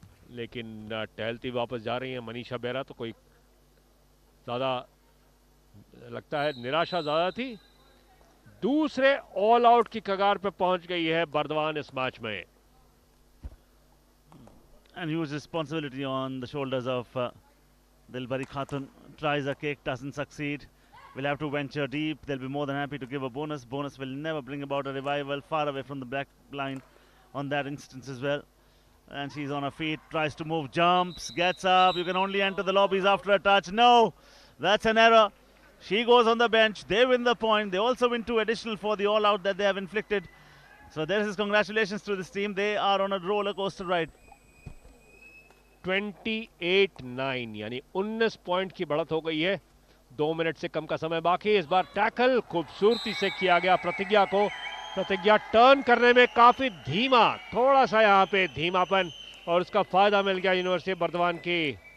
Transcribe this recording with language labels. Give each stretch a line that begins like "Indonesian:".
Hindi: लेकिन टहलती वापस जा रही है मनीषा बेरा, तो कोई ज्यादा लगता है निराशा ज्यादा थी। दूसरे ऑल आउट की कगार पे पहुंच गई है बर्दवान इस मैच में।
English: And huge responsibility on the shoulders of Dilbari Khatun. Tries a kick, doesn't succeed. Will have to venture deep. They'll be more than happy to give a bonus. Bonus will never bring about a revival. Far away from the back line on that instance as well. And she's on her feet, tries to move, jumps, gets up. You can only enter the lobbies after a touch. No, that's an error. She goes on the bench. They win the point. They also win 2 additional for the all-out that they have inflicted. So there is congratulations to this team. They are on a roller coaster ride.
Hindi: 28-9 यानी 19 point की बढ़त हो गई है। 2 minute से कम का समय बाकी। इस बार टैकल खूबसूरती से किया गया प्रतिज्ञा को। प्रतिज्ञा टर्न करने में काफी धीमा, थोड़ा सा यहाँ पे धीमापन, और उसका फायदा मिल गया यूनिवर्सिटी बर्दवान की।